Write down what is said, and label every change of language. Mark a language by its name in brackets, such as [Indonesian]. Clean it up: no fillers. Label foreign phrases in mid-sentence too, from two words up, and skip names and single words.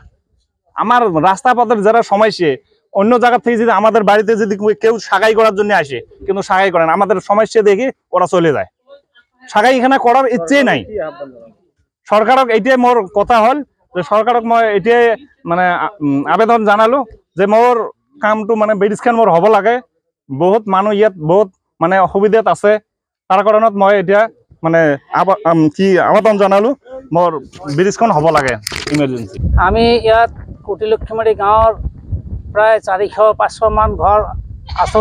[Bangla] আমার রাস্তা পথের যারা সমস্যা, অন্য জায়গা থেকে যদি আমাদের বাড়িতে যদি কেউ সাগাই করার জন্য আসে, কিন্তু সাগাই করে না, আমাদের সমস্যা দেখে ওরা চলে যায়, সাগাই এখানে করার ইচ্ছে নাই। [Assamese] সরকারক এইটাই মোর কথা হল যে সরকারক মই এটাই মানে আবেদন জানালো যে মোর কামটো মানে ব্রিজখন মোর হব লাগে। বহুত মানুষ ইয়াত বহুত মানে অসুবিধাত আছে, তাৰ কাৰণত মই এতিয়া মানে আবেদন জানালো মোর ব্রিজখন হব লাগে ইমার্জেন্সি। আমি ইয়াত কুটিলক্ষীমাৰী গাঁৱৰ প্ৰায় 400-500 মান ঘৰ আছো।